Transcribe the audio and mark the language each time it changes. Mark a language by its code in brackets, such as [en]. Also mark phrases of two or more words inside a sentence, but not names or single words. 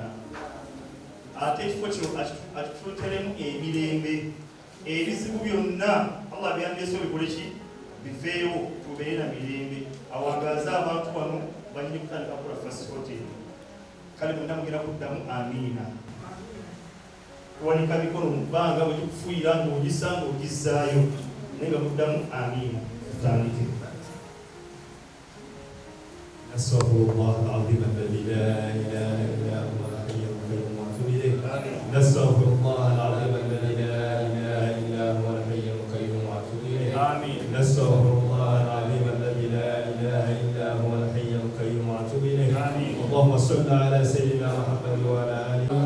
[lg] ate ekifo kino akituleeteremu emirembe ebizibu byonna Allah byandese bikole ki biveewo tubeere na mirembe awangaaze abantu wano banyini kutandika kukola [en] fast hotel [lg] kale mwenna mugenda kuddamu amiina kuwanika mikono mu bbanga bwe gikufuuyira ng'ogisa ng'ogizaayo naye nga muddamu amiina tutandike. [ar] أستغفر الله العظيم الذي لا إله إلا هو الحي القيوم وأتوب إليه. نستغفر الله العظيم الذي لا إله إلا هو الحي القيوم وأتوب إليه. نستغفر الله وصلى على سيدنا محمد وعلى آله.